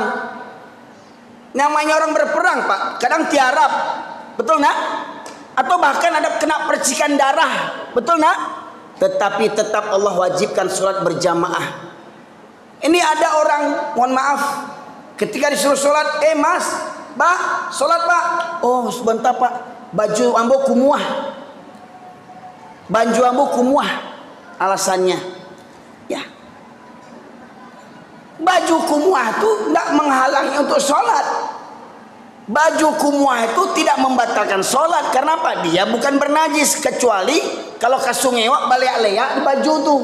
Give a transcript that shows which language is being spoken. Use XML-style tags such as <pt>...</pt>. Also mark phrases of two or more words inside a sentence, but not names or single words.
<id>Namanya orang berperang Pak, kadang tiarap, betul nak? Atau bahkan ada kena percikan darah, betul nak? Tetapi tetap Allah wajibkan sholat berjamaah. Ini ada orang, mohon maaf, ketika disuruh sholat, mas, Pak, sholat Pak.</id> <min>Oh sebentar Pak, baju ambo kumuah. Baju ambo kumuah.</min> <id>Alasannya, ya, baju kumuah itu tidak menghalangi untuk sholat. Baju kumuah itu tidak membatalkan sholat. Karena apa? Dia bukan bernajis, kecuali kalau kasungewak balik leak di baju tuh.</id>